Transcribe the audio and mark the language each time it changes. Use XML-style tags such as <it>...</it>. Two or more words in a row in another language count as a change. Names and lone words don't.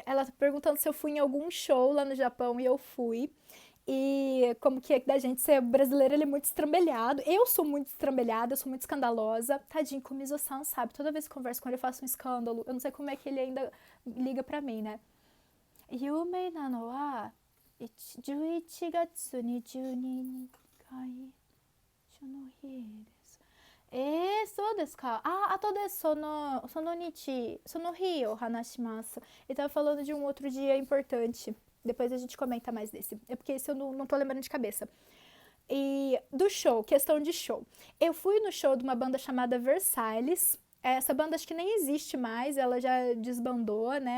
<pt>Ela tá perguntando se eu fui em algum show lá no Japão e eu fui. E como que é da gente ser brasileiro, ele é muito estrambelhado. Eu sou muito estrambelhada, eu sou muito escandalosa. Tadinho, com o Mizo-san, sabe? Toda vez que eu converso com ele, eu faço um escândalo. Eu não sei como é que ele ainda liga pra mim, né?</pt> <ja>有名なのは 11月22日の日です。そうですか。後でその日を話します。</ja> <pt>Ele tava falando de um outro dia importante. Depois a gente comenta mais desse. É porque esse eu não tô lembrando de cabeça. E do show, questão de show. Eu fui no show de uma banda chamada Versailles. Essa banda acho que nem existe mais, ela já desbandou, né?</pt>